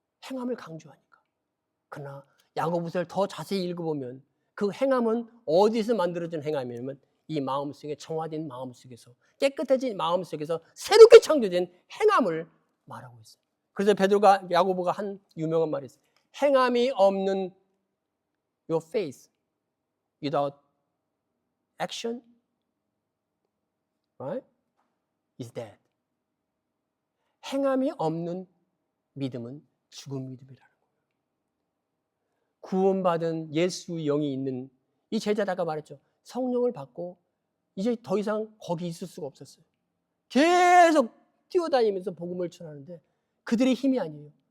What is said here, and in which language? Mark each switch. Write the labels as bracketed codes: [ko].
[ko] 행함을 강조하니까. 그러나 야고보서를 더 자세히 읽어보면 그 행함은 어디서 만들어진 행함이냐면 이 마음속에 정화된 마음속에서 깨끗해진 마음속에서 새롭게 창조된 행함을 말하고 있어요. 그래서 베드로가 야고보가 한 유명한 말이 있어요. 행함이 없는 [en] your faith without action, right, is dead. [ko] 행함이 없는 믿음은 죽은 믿음이라는 거예요. 구원받은 예수의 영이 있는 이 제자다가 말했죠. 성령을 받고 이제 더 이상 거기 있을 수가 없었어요. 계속 뛰어다니면서 복음을 전하는데 그들의 힘이 아니에요.